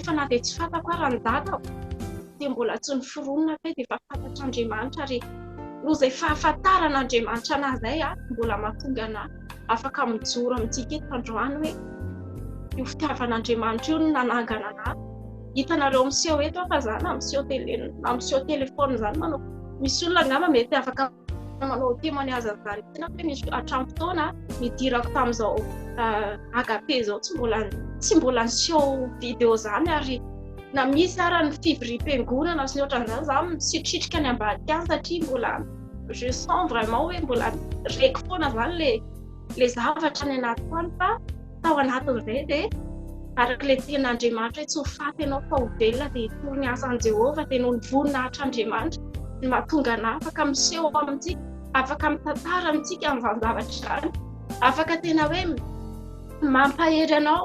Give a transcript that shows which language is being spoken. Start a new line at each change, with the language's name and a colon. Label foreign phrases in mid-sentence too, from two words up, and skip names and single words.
Malagasy: fa na dia tsy fantako raha ny dadako dia mbola tsy niforonina fe dia efa fantatr'Andriamanitra ary noho izay fahafantaran'Andriamanitra anahy izay mbola mahatonga anahy afaka mijoro amintsika eto androany hoe io fitiavan'Andriamanitra io no nanangana anahy hitanareo miseho eto fa za na miseho telefona zany manao misy olona angamba mety afaka manao témoignage zany tena hoe misy hatramin'ny fotoana nidirako tamin'izao agape zao tsy mbola niseho vidéo zany ary na misy ara ny fivoriam-piangonana sy ny ohatran'izany za misitritrika ny ambadika any satria mbola
French: je sens vraiment
Malagasy: hoe mbola reko foana zany le zavatra ny anatiko any fa tao anatin'izay dia araka ilay tenin'Andriamanitra hoe tsy ho faty ianao fa ho velona dia hitory ny asan'i Jehovah dia noho ny voninahitr'Andriamanitra ny mahatonga anahy afaka miseho amintsika afaka mitantara amintsika amin'izany zavatra izany afaka tena hoe mampahery anao